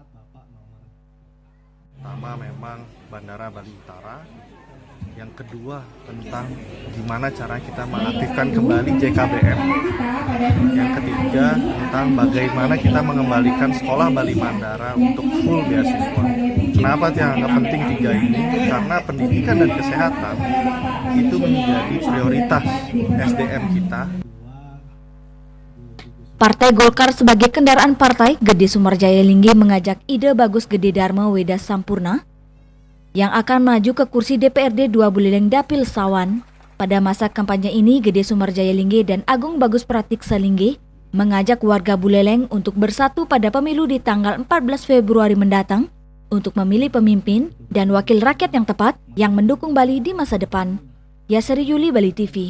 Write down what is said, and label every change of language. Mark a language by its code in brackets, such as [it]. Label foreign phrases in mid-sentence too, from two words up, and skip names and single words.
[id] Pertama memang Bandara Bali Utara, yang kedua tentang gimana cara kita mengaktifkan kembali JKBM, yang ketiga tentang bagaimana kita mengembalikan sekolah Bali Mandara untuk full beasiswa. Kenapa yang penting tiga ini? Karena pendidikan dan kesehatan itu menjadi prioritas SDM kita. Partai Golkar sebagai kendaraan partai, Gede Sumarjaya Linggih mengajak Ide Bagus Gede Dharma Weda Sampurna yang akan maju ke kursi DPRD 2 Buleleng Dapil Sawan. Pada masa kampanye ini, Gede Sumarjaya Linggih dan Agung Bagus Pratiksa Linggih mengajak warga Buleleng untuk bersatu pada pemilu di tanggal 14 Februari mendatang untuk memilih pemimpin dan wakil rakyat yang tepat yang mendukung Bali di masa depan. Yasri Yuli, Bali TV.